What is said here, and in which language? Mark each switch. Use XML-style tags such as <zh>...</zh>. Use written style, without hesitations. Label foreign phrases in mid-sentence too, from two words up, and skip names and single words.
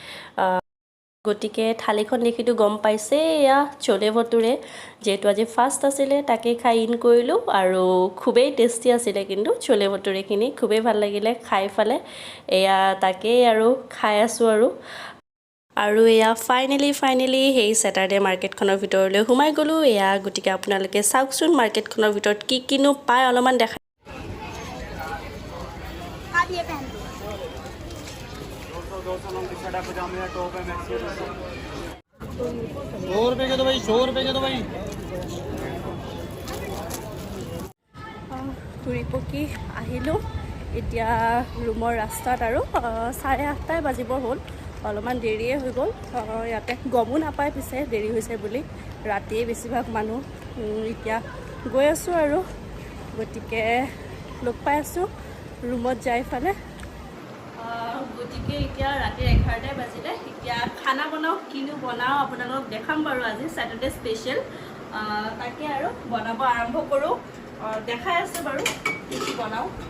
<as>গতিকে থালিখন দেখিতো গম পাইছে এয়া চলে ভটোৰে যিহেতু আজি ফাৰ্ষ্ট আছিলে তাকে খাই ইন কৰিলোঁ আৰু খুবেই টেষ্টি আছিলে কিন্তু চলে ভটোৰেখিনি খুবেই ভাল লাগিলে খাই ফালে এয়া তাকেই আৰু খাই আছোঁ আৰু এয়া ফাইনেলি সেই ছেটাৰডে মাৰ্কেটখনৰ ভিতৰলৈ সোমাই গ'লোঁ এয়া গতিকে আপোনালোকে চাওকচোন মাৰ্কেটখনৰ ভিতৰত কি কিনো পায় অলপমান দেখা</as> <hi>200 शर्ट पजामे है टॉप है मैक्सी 100 रुपए के दो भाई 100 रुपए के दो भाई</hi> <as>ঘূৰি পকি আহিলোঁ এতিয়া ৰুমৰ ৰাস্তাত আৰু 8:30 বাজিবৰ হ'ল অলপমান দেৰিয়ে হৈ গ'ল ইয়াতে গমো নাপায় পিছে দেৰি হৈছে বুলি ৰাতিয়ে বেছিভাগ মানুহ এতিয়া গৈ আছোঁ আৰু গতিকে লগ পাই আছোঁ ৰুমত যাই ফালে গতিকে এতিয়া ৰাতিৰ 11টা বাজিলে এতিয়া খানা বনাওঁ কিনো বনাওঁ আপোনালোকক দেখাম বাৰু আজি ছেটাৰডে স্পেচিয়েল তাকে আৰু বনাব আৰম্ভ কৰোঁ দেখাই আছে বাৰু কি কি বনাওঁ</as>